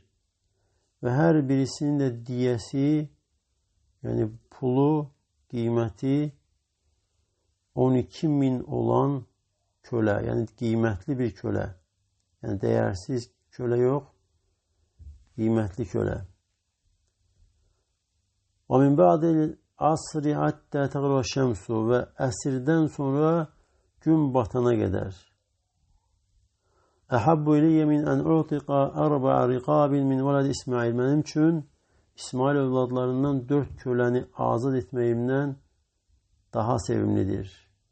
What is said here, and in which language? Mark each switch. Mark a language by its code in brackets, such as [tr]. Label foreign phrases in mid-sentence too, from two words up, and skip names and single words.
[tr] Ve her birisinin de diyesi yani pulu, kıymeti 12.000 olan köle. Yani kıymetli bir köle. Yani değersiz köle yok. Kıymetli köle. [ar] وَمِنْ بَعْدِ الْعَصْرِ حَتَّى تَغْرُبَ الشَّمْسُ [tr] ve esirden sonra gün batana kadar. [ar] أحب إلي من أن أعتق 4 رقاب من ولد إسماعيل. [tr] Benim için İsmail evlatlarından 4 köleni azat etmeyimden daha sevimlidir.